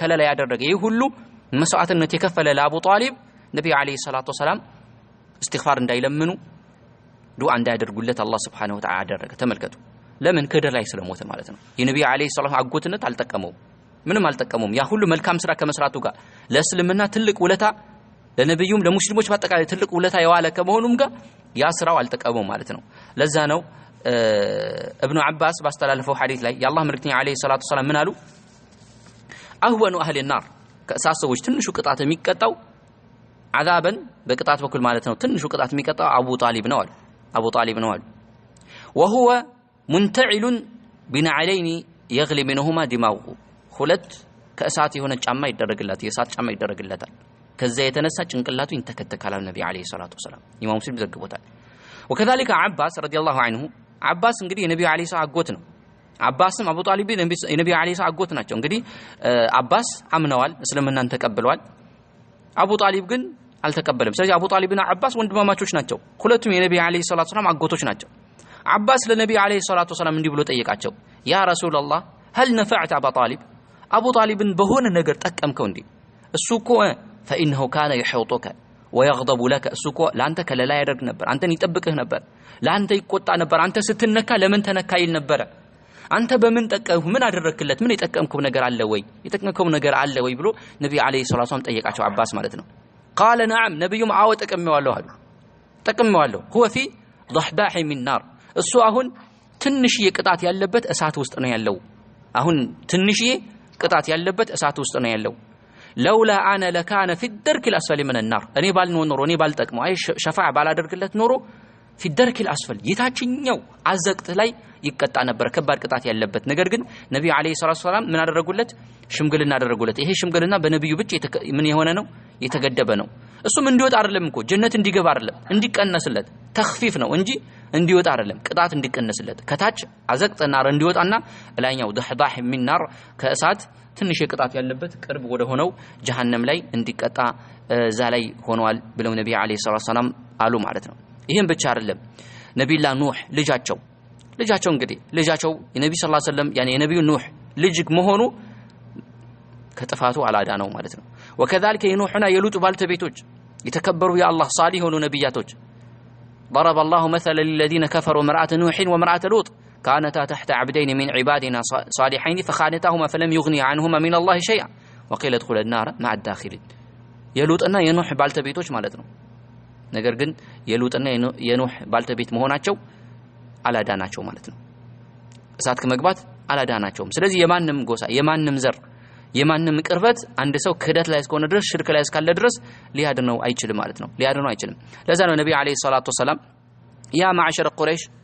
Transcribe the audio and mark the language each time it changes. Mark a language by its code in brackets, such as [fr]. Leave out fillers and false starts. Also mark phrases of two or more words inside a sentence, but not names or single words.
[am] ከለላ ያደረገ ይሄ ሁሉ መስዋዕትነት የከፈለ ለአቡ ጣሊብ ነብዩ [ar] عليه الصلاة السلام [am] እስትግፋር እንዳይለምኑ ዱዓ እንዳያደርጉለት አላህ [ar] سبحانه وتعالى [am] አደረገ። ተመልከቱ ለምን ክህደት ላይ ስለሞተ ማለት ነው። የነብዩ [ar] عليه السلام [am] አጎትነት አልጠቀመው ምንም አልጠቀመውም። ያ ሁሉ መልካም ስራ ከመስራቱ ጋር ለእስልምና ትልቅ ውለታ ለነብዩም ለሙስሊሞች በአጠቃላይ ትልቅ ውለታ የዋለ ከመሆኑም ጋር ያ ስራው አልተቀበው ማለት ነው። ለዛ ነው ابن عباس ባስተላለፈው ሐዲስ ላይ የአላህ መልእክተኛ [ar] عليه الصلاة السلام [am] ምን አሉ? [ar] أهون أهل النار [am] ከእሳት ሰዎች ትንሹ ቅጣት የሚቀጣው አዛበን በቅጣት በኩል ማለት ነው ትንሹ ቅጣት የሚቀጣው አቡ ጣሊብ ነው አሉ [ar] وهو منتعل بنعلين يغلي منهما دماغه [am] ሁለት ከእሳት የሆነ ጫማ ይደረግላት የእሳት ጫማ ይደረግላታል ከዛ የተነሳ ጭንቅላቱ ይንተከተካል ነብዩ [ar] عليه الصلاة وسلم [am] ኢማም ሙስሊም ዘግቦታል። وكذلك [ar] عباس رضي الله عنه [am] አባስ እንግዲህ የነብዩ [ar] عليه الصلاة [am] አጎት ነው። አባስም አቡ ጣሊብ የነብዩ [ar] عليه الصلاة [am] አጎት ናቸው። እንግዲህ አባስ አምነዋል እስልምናን ተቀብለዋል። አቡ ጣሊብ ግን አልተቀበለም። ስለዚህ አቡ ጣሊብና አባስ ወንድማማቾች ናቸው። ሁለቱም የነብዩ [ar] عليه الصلاة وسلم [am] አጎቶች ናቸው። አባስ ለነብዩ [ar] عليه الصلاة وسلم [am] እንዲህ ብሎ ጠየቃቸው [ar] يا رسول الله هل نفعت ابا طالب [am] አቡ ጣሊብን በሆነ ነገር ጠቀምከው እንዴ? እሱ እኮ [ar] فانه كان يحوطك ويغضب لك [am] እሱ እኮ ላንተ ከለላ ያደርግ ነበር አንተን ይጠብቅህ ነበር ላንተ ይቆጣ ነበር አንተ ስትነካ ለምን ተነካ ይል ነበር አንተ በምን ጠቀምኩ ምን አደረክለት ምን የጠቀምከው ነገር አለ ወይ የጠቀምከው ነገር አለ ወይ ብሎ ነብዩ [ar] عليه الصلاة وسلم [am] ጠየቃቸው አባስ ማለት ነው [ar] قال نعم [am] ነብዩም አዎ ጠቀመዋለሁ አሉ ጠቀመዋለሁ [ar] هو في ضحضاح من نار [am] እሱ አሁን ትንሽዬ ቅጣት ያለበት እሳት ውስጥ ነው ያለው አሁን ትንሽዬ ቅጣት ያለበት እሳት ውስጥ ነው ያለው [ar] لولا انا لكان في الدرك الاسفل من النار [am] እኔ ባልኖር ኖሮ እኔ ባልጠቅመው አይ ሸፋዓ ባላደርግለት ኖሮ [ar] في الدرك الاسفل [am] የታችኛው አዘቅት ላይ ይቀጣ ነበር ከባድ ቅጣት ያለበት ነገር ግን ነብዩ [ar] عليه الصلاة السلام [am] ምን አደረጉለት ሽምግልና አደረጉለት ይሄ ሽምግልና በነብዩ ብቻ ምን የሆነ ነው የተገደበ ነው እሱም እንዲወጣ አይደለም እኮ ጀነት እንዲገባ አይደለም እንዲቀነስለት ተኽፊፍ ነው እንጂ እንዲወጣ አይደለም ቅጣት እንዲቀነስለት ከታች አዘቅት ናር እንዲወጣና ላይኛው [ar] ضحضاح من نار [am] ከእሳት ትንሽ ቅጣት ያለበት ቅርብ ወደ ሆነው ጀሃነም ላይ እንዲቀጣ ዛላይ ሆነዋል ብለው ነብዩ [ar] عليه الصلاة السلام [am] አሉ ማለት ነው ይሄን ብቻ አይደለም ነብዩላ ኑህ ልጃቸው እንግዲህ ልጃቸው የነብዩ [ar] صلى الله عليه وسلم [am] ያኔ የነብዩ ኑህ ልጅ መሆኑ ከጥፋቱ አላዳ ነው ማለት ነው وكذلك የኑህና የሉጥ ባልተቤቶች የተከበሩ የአላህ ሷሊህ ሆኑ ነብያቶች [ar] ضرب الله مثلا للذين كفروا امرأة نوح وامرأة لوط كانتا تحت عبدين من عبادنا صالحين فخانتاهما فلم يغني عنهما من الله شيئا وقيل ادخلا النار مع الداخلين [am] የሉጥና የኑህ ባልተቤቶች ማለት ነው ነገር ግን የሉጥና የኑህ ባልተቤት መሆናቸው አላዳናቸው ማለት ነው እሳት ከመግባት አላዳናቸውም ስለዚህ የማንንም ጎሳ የማንንም ዘር የማንንም ቅርበት አንድ ሰው ክህደት ላይ እስከሆነ ድረስ ሽርክ ላይ እስካለ ድረስ ሊያድነው አይችልም ማለት ነው ሊያድነው አይችልም ለዛ ነው ነብዩ [ar] عليه الصلاة وسلم يا معشر قريش